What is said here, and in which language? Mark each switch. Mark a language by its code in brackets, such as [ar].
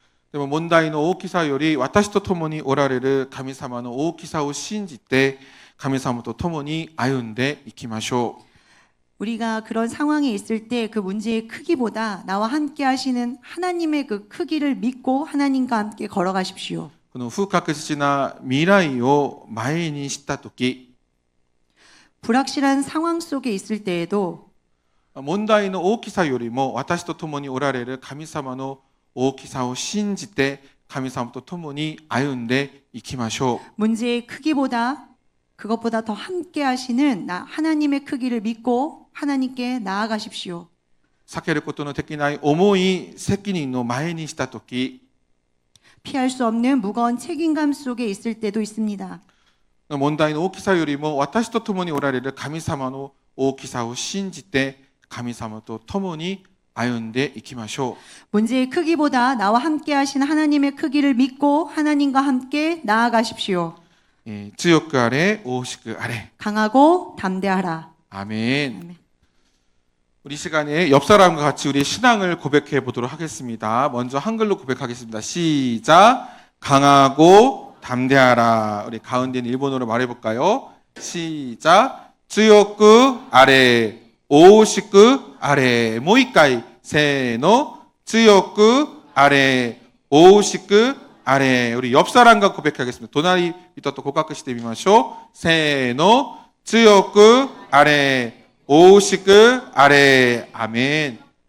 [ja] でも問題の大きさより私と共におられる神様の大きさを信じて神様と共に歩んでいきましょう。 [ko] 우리가 그런 상황에 있을 때 그 문제의 크기보다 나와 함께 하시는 하나님의 그 크기를 믿고 하나님과 함께 걸어가십시오. [ja] この不確実な未来を前にしたとき、 [ko] 불확실한 상황 속에 있을 때에도 [ja] 問題の大きさよりも私と共におられる神様の大きさを信じて神様と共に歩んでいきましょう。 [ko] 문제의 크기보다 그것보다 더 함께 하시는 하나님의 크기를 믿고 하나님께 나아가십시오. [ja] 避けることのできない重い責任の前にしたとき、 [ko] 피할 수 없는 무거운 책임감 속에 있을 때도 있습니다. [ja] 問題の大きさよりも私と共におられる神様の大きさを信じて神様と共に歩んでいきましょ [ko] 문제의 크기보다 나와 함께 하신 하나님의 크기를 믿고 하나님과 함께 나아가십시오. [ja] う。強くあれ、大しくあれ。 [ko] 강하고 담대하라. 아멘. 아멘. 우리 시간에 옆 사람과 같이 우리의 신앙을 고백해 보도록 하겠습니다. 먼저 한글로 고백하겠습니다. 시작. 강하고 담대하라. 우리 가운데 있는 일본어로 말해볼까요? 시작. [ja] 強くあれ、大しくあれ。もう一回、せーの。強くあれ、大しくあれ。 [ko] 우리 옆 사람과 고백하겠습니다. [ja] 도나리 밑도 고백してみましょう.せーの。強くあれ、大しくあれ。アメン。